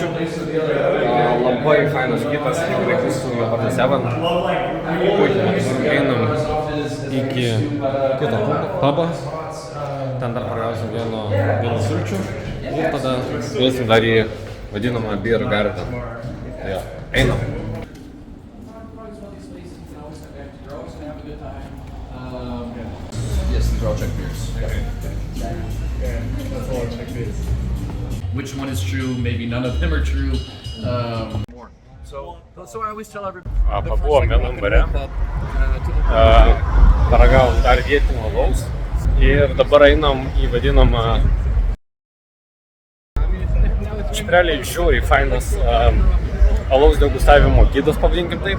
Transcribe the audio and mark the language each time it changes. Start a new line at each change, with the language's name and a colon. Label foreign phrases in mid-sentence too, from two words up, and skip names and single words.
Lithuanian: Labai fainas gidas, tikrai su jo vardu Seven. Puikiai einam iki kito pubo. Ten dar paragausim vieno sulčių. Ir tada eisim dar į vadinamą Beer Garden. Jo, einam.
English: yes, These are all Czech beers. Which one is true? Maybe none of them are true. More. So I always tell everybody.
Lithuanian: Pabuvom vienam bare, paragavom dar vietinio alaus ir dabar einam į vadinamą realiai žiauriai fainas alaus degustavimo gidas, pavadinkim taip.